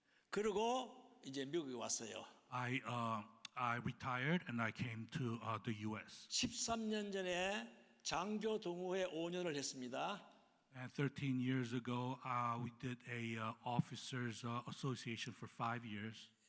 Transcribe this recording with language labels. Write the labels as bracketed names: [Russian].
[Korean] 그리고 이제 미국에 왔어요. [English] I retired and I came to the U.S. [Korean] 13년 전에 장교 동호회 5년을 했습니다. [English] And 13 years ago, we did a officers association for 5 years.